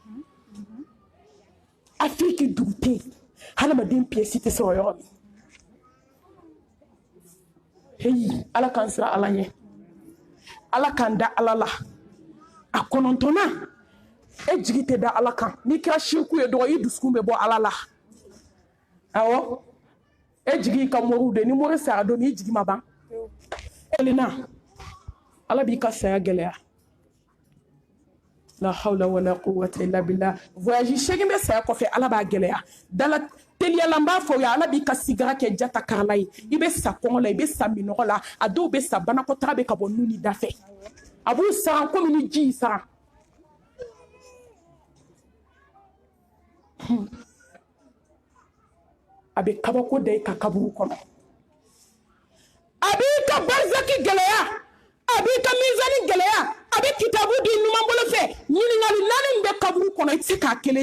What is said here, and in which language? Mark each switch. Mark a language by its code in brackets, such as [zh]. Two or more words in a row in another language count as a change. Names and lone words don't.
[bm] Afiriki dugu tɛ yen hadamaden pièce tɛ sɔrɔ yɔrɔ min heyi Ala k'an sira Ala ɲɛ Ala k'an da Ala la a kɔnɔntɔnna e jigi tɛ da Ala kan n'i kɛra shirku ye dɔrɔn i dusukun bɛ bɔ Ala la awɔ e jigi ka moriw de ni mori sara don i jigi ma ban elina Ala b'i ka saya gɛlɛya [ar] لا حول ولا قوة إلا بالله [bm] voyage segin bɛ saya kɔfɛ Ala b'a gɛlɛya dala teliyala n b'a fɔ ya Ala b'i ka sigara kɛ jata karala ye i bɛ sa kɔngɔ la i bɛ sa minɔgɔ la a dɔw bɛ sa banakɔtaga bɛ ka bɔ nu ni da fɛ a b'u saran komi ni ji y'i saran a bɛ kabako da i ka kaburu kɔnɔ a b'i ka barzaki gɛlɛya a b'i ka mizani gɛlɛya a bɛ kitabu di ɲuman bolo fɛ ɲininkali 4 min bɛ kaburu kɔnɔ i tɛ se k'a kelen